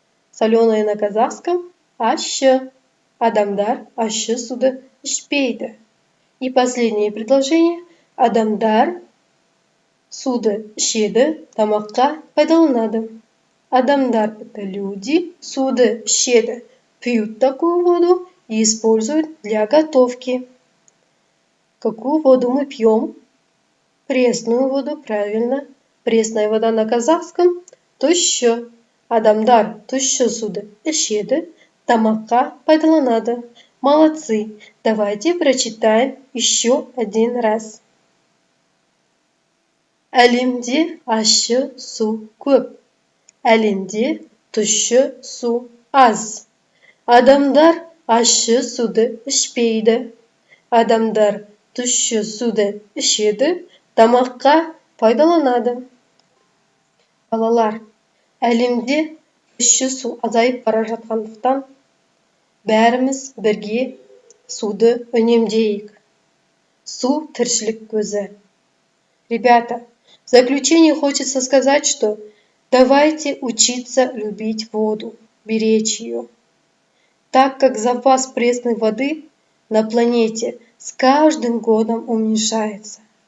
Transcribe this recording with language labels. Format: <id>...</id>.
<ru>Соленая на казахском – ащы.</ru> <kk>Адамдар ащы суды ішпейді.</kk> <ru>И последнее предложение.</ru> <kk>Адамдар суды ішеді, тамаққа пайдаланады. Адамдар</kk> <ru>– это люди,</ru> <kk>суды ішеді,</kk> <ru>пьют такую воду и используют для готовки. Какую воду мы пьем? Пресную воду, правильно. Пресная вода на казахском – тұщы.</ru> <kk>Адамдар тұщы суды ішеді, тамаққа пайдаланады.</kk> <ru>Молодцы! Давайте прочитаем еще один раз.</ru> <kk>Әлемде ащы су көп. Әлемде тұщы су аз. Адамдар ащы суды ішпейді. Адамдар тұщы суды ішеді, тамаққа пайдаланады. Балалар, әлемде тұщы су азайып бара жатқандықтан бәріміз бірге суды үнемдейік. Су – тіршілік көзі.</kk> <ru>Ребята, в заключение хочется сказать, что давайте учиться любить воду, беречь ее. Так как запас пресной воды на планете с каждым годом уменьшается.</ru>